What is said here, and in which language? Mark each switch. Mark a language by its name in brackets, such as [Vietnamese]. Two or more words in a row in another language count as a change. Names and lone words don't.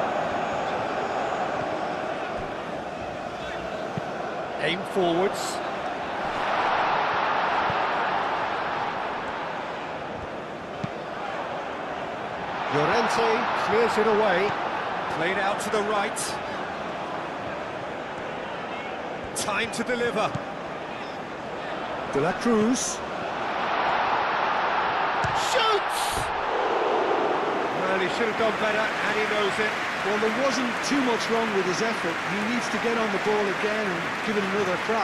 [English] Aim forwards. Llorente clears it away. Played out to the right. Time to deliver. De la Cruz. Shoots! Well, he should have done better, and he knows it. Well, there wasn't too much wrong with his effort. He needs to get on the ball again and give it another crack.